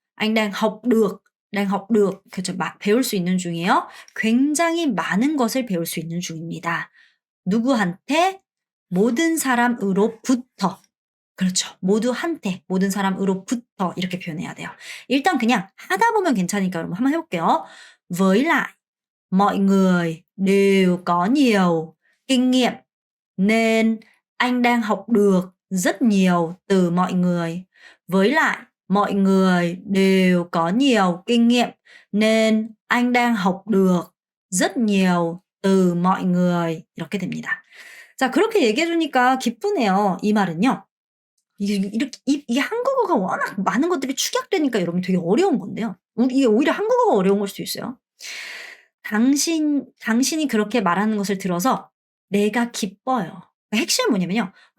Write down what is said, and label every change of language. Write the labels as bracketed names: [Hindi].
[Vietnamese] anh đang học được. [Korean] 그렇죠. 배울 수 있는 중이에요. 굉장히 많은 것을 배울 수 있는 중입니다. 누구한테? 모든 사람으로부터. 그렇죠. 모든 사람으로부터 이렇게 표현해야 돼요. 일단 그냥 하다 보면 괜찮으니까 여러분 한번 해볼게요. [Vietnamese] với lại, mọi người đều có nhiều kinh nghiệm nên anh đang học được rất nhiều từ mọi người. với lại, mọi người đều có nhiều kinh nghiệm nên anh đang học được rất nhiều từ mọi người. [Korean] 이렇게 됩니다. 자, 그렇게 얘기해 주니까 기쁘네요. 이 말은요. 이게 한국어가 워낙 많은 것들이 축약되니까 여러분 되게 어려운 건데요. 이게 오히려 한국어가 어려운 걸 수도 있어요. 당신이 그렇게 말하는 것을 들어서 내가 기뻐요. 핵심은 뭐냐면요.